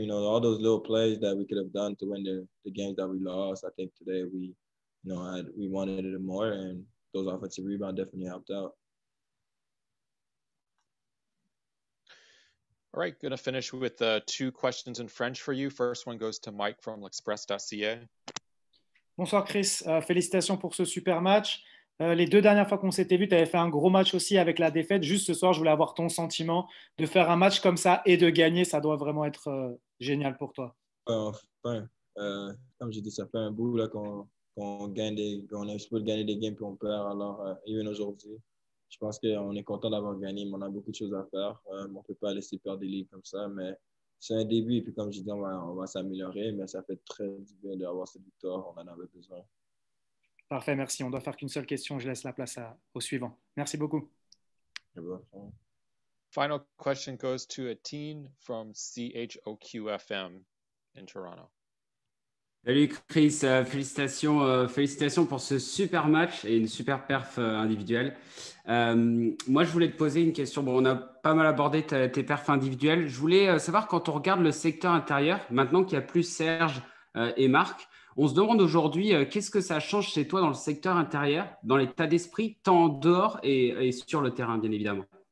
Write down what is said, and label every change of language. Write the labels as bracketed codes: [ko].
[en] You know, all those little plays that we could have done to win the games that we lost. I think today we wanted it more, and those offensive rebounds definitely helped out. All right, going to finish with 2 questions in French for you. First one goes to Mike from l'Express.ca. [fr] Bonsoir Chris, félicitations pour ce super match. Les 2 dernières fois qu'on s'était vu, tu avais fait un gros match aussi avec la défaite. Juste ce soir, je voulais avoir ton sentiment de faire un match comme ça et de gagner. Ça doit vraiment être génial pour toi. Enfin, comme j'ai dit, ça fait un bout là, qu'on est exposé de gagner des games puis on perd. Alors, even aujourd'hui, je pense qu'on est content d'avoir gagné, mais on a beaucoup de choses à faire. On ne peut pas laisser perdre des ligues comme ça, mais c'est un début. Et puis, comme je dis, on va s'améliorer, mais ça fait très du bien d'avoir cette victoire. On en avait besoin. Parfait, merci. On doit faire qu'une seule question. Je laisse la place au suivant. Merci beaucoup. [en] Final question goes to Étienne from CHOQ FM in Toronto. [fr] Salut Chris, félicitations pour ce super match et une super perf individuelle. Moi, je voulais te poser une question. Bon, on a pas mal abordé tes perfs individuelles. Je voulais savoir, quand on regarde le secteur intérieur, maintenant qu'il y a plus Serge et Marc, on se demande aujourd'hui qu'est-ce que ça change chez toi dans le secteur intérieur, dans l'état d'esprit, tant en dehors et sur le terrain, bien évidemment.